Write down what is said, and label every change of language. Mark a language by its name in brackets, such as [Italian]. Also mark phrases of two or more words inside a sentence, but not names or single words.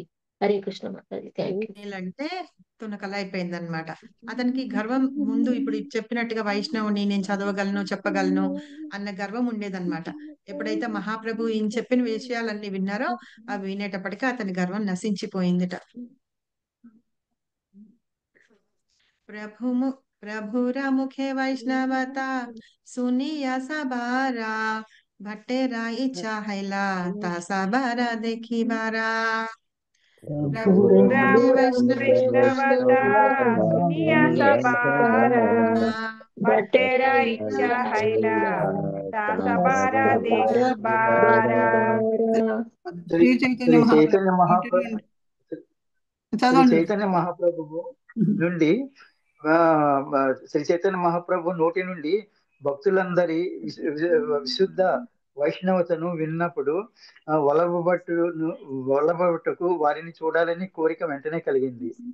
[Telugu] హరే కృష్ణ మాతాజీ, [English] thank you. [Telugu] అంటే తునకల అయిపోయింది అనమాట. అతనికి గర్వం ముందు ఇప్పుడు చెప్పినట్టుగా వైష్ణవుని నేను చదవగలను చెప్పగలను అన్న గర్వం ఉండేదన్నమాట. ఎప్పుడైతే మహాప్రభు ఈయన చెప్పిన విషయాలన్నీ విన్నారో అవి వినేటప్పటికీ అతని గర్వం నశించిపోయిందిట. [Bangla] প্রভুর মুখে বৈষ্ণবতা শুনিয়া সবার ভট্টের ইচ্ছা হৈল তাসা বার দেখি বার. প্রভুর বৈষ্ণবতা শুনিয়া সবার ভট্টের ইচ্ছা হৈল তাসা বার দেখি বার. [Telugu] శ్రీ చైతన్య మహాప్రభువు నుండి శ్రీ చైతన్య మహాప్రభు నోటి నుండి భక్తులందరి విశుద్ధ వైష్ణవతను విన్నప్పుడు వల్లభట్టుకు వారిని చూడాలని కోరిక వెంటనే కలిగింది.